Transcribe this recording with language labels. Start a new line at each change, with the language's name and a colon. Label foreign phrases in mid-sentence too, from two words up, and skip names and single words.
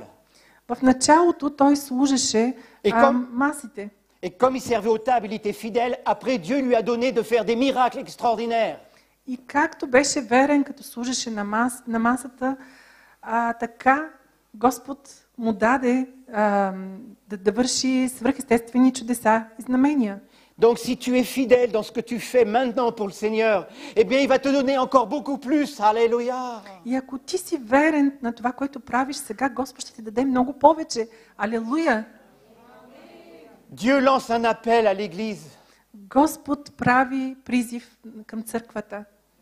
Bulgarian: В началото той служеше масите.
French: Et comme il servait aux tables, il était fidèle. Après, Dieu lui a donné de faire des miracles extraordinaires.
Bulgarian: И както беше верен, като служеше на масата, така Господ му даде да върши свръхестествени чудеса и знамения.
French: Donc si tu es fidèle dans ce que tu fais maintenant pour le Seigneur, eh bien il va te donner encore beaucoup plus. Alléluia.
Bulgarian: И ако ти си верен на това, което правиш сега, Господ ще ти даде много повече. Алелуя.
French: Dieu lance un appel à l'Église.
Bulgarian: Господ прави призив към църквата.